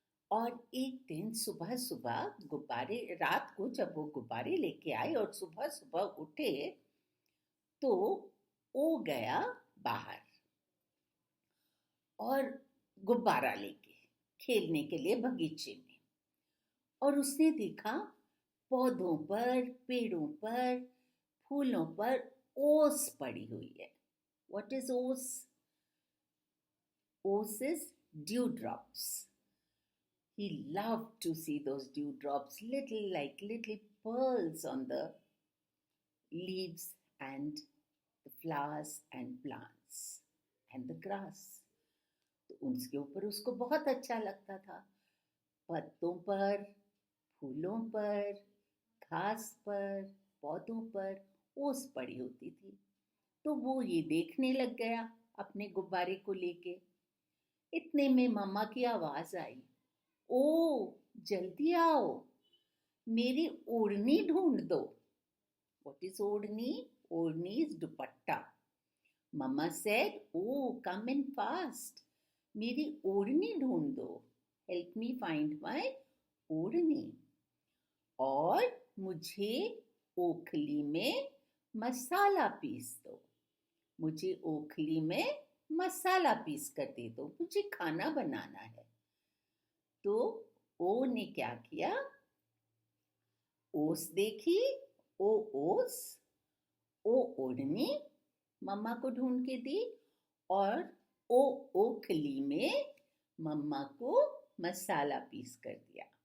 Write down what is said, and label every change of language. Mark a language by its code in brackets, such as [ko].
[hi] और एक दिन सुबह सुबह गुब्बारे, रात को जब वो गुब्बारे लेके आए और सुबह सुबह उठे, तो वो गया बाहर और गुब्बारा लेके खेलने के लिए बगीचे में. और उसने देखा पौधों पर, पेड़ों पर, फूलों पर ओस पड़ी हुई है. [en] What is ओस? ओस is dewdrops. He loved to see those dewdrops, little pearls on the leaves and the flowers and plants and the grass. [hi] तो उसके ऊपर उसको बहुत अच्छा लगता था. पत्तों पर, फूलों पर, घास पर, पौधों पर ओस पड़ी होती थी. तो वो ये देखने लग गया अपने गुब्बारे को लेके. इतने में मम्मा की आवाज आई, ओ जल्दी आओ, मेरी ओढ़नी ढूंढ दो. [en] What is odhni? [hi] ओढ़नी is dupatta. [en] mamma said, oh come in fast, [hi] मेरी ओढ़नी ढूंढ दो. [en] Help me find my [hi] ओढ़नी, और मुझे ओखली में मसाला पीस दो, मुझे ओखली में मसाला पीस कर दे दो, मुझे खाना बनाना है। तो ओ ने क्या किया, ओस देखी, ओ ओस, ओ ओढ़नी मम्मा को ढूंढ के दी, और ओ ओखली में मम्मा को मसाला पीस कर दिया।